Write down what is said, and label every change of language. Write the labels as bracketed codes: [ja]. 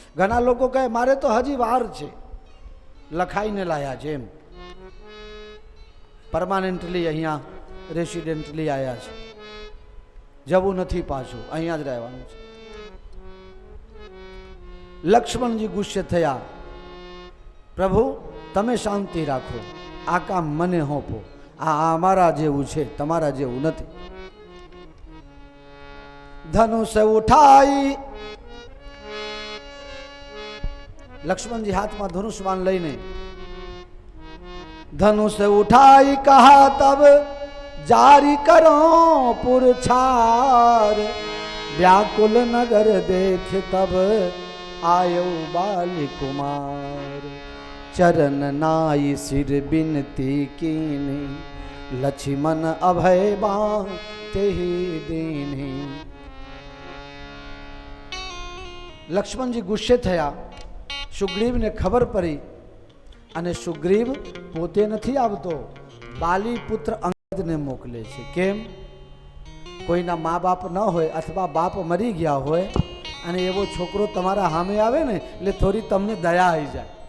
[gu] ઘણા લોકો કહે મારે તો હજી વાર છે, લખાઈને લાયા છે એમ, પરમાનન્ટલી અહીંયા રેસિડેન્ટલી આવ્યા છે, જવું નથી પાછું, અહીંયા જ રહેવાનું છે. લક્ષ્મણજી ગુસ્સે થયા, પ્રભુ તમે શાંતિ રાખો, આ કામ મને સોંપો, આ અમારા જેવું છે, તમારા જેવું નથી. [awa] ધનુષ ઉઠાઈ, [gu] લક્ષ્મણજી હાથમાં ધનુષ બાણ લઈને [awa] ધનુષ ઉઠાઈ કહા તબ જારી કરો પુરછાર, व्याकुल नगर देख तब आयो बाली कुमार, चरण नाई सिर बिनती कीनी, लक्ष्मण अभय बाते ही दीनी. [gu] લક્ષ્મણજી ગુસ્સે થયા, સુગ્રીવને ખબર પડી, અને સુગ્રીવ પોતે નથી આવતો, બાલી પુત્ર અંગદને મોકલે છે. કેમ? કોઈના મા બાપ ન હોય અથવા બાપ મરી ગયા હોય અને એવો છોકરો તમારા સામે આવે ને એટલે થોડી તમને દયા આવી જાય.